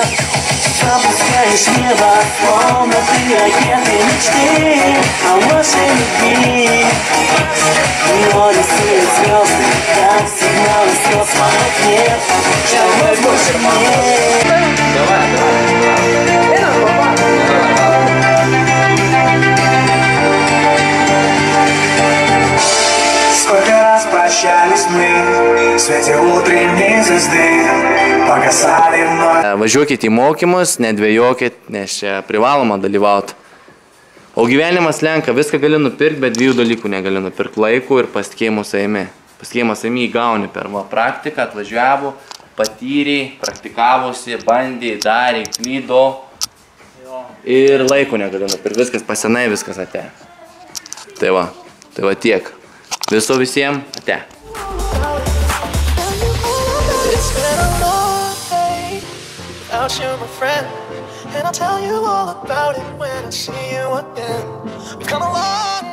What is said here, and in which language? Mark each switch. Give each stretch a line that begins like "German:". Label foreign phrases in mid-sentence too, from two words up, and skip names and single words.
Russian: Запускаешь небо, словно ты ракеты мечты о вашей любви, но рисуют звезды, как сигнал из космоса, ответ, что вас больше нет. Сколько раз прощались мы в свете утренней звезды, погасали вновь.
Lithuanian: Važiuokit į mokymus, nedvėjokit, nes čia privaloma dalyvauti. O gyvenimas lenka, viską gali nupirkti, bet dviejų dalykų negali nupirkti: laiko ir pasitikėjimo savimi. Pasitikėjimo savimi įgauni per praktiką, atvažiavo, patyrė, praktikavosi, bandė, darė, klydo ir laiko negali nupirkti. Viskas pasenai, viskas ate. Tai va tiek. Viso visiems ate.
English: Without you, my friend. And I'll tell you all about it when I see you again. We've come a long